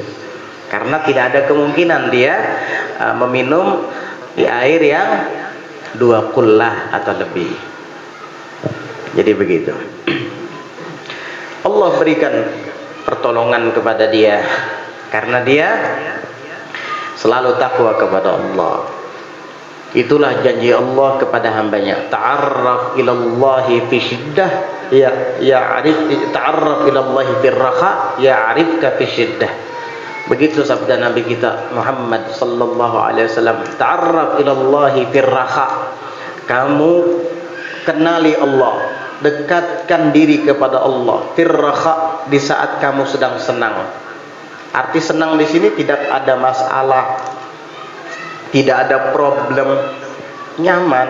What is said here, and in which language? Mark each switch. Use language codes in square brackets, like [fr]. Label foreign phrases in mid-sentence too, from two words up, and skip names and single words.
[id] Karena tidak ada kemungkinan dia meminum di air yang 2 kullah atau lebih. Jadi begitu. Allah berikan pertolongan kepada dia karena dia selalu takwa kepada Allah. Itulah janji Allah kepada hambanya. [ar] تعرف إلى الله في شدة تعرف إلى الله في رخاء يعرفك في شدة. [id] Begitu sabda Nabi kita Muhammad [ar] صلى الله عليه وسلم. تعرف إلى الله في رخاء. [id] Kamu kenali Allah, dekatkan diri kepada Allah firraha, di saat kamu sedang senang. Arti senang di sini tidak ada masalah, tidak ada problem, nyaman.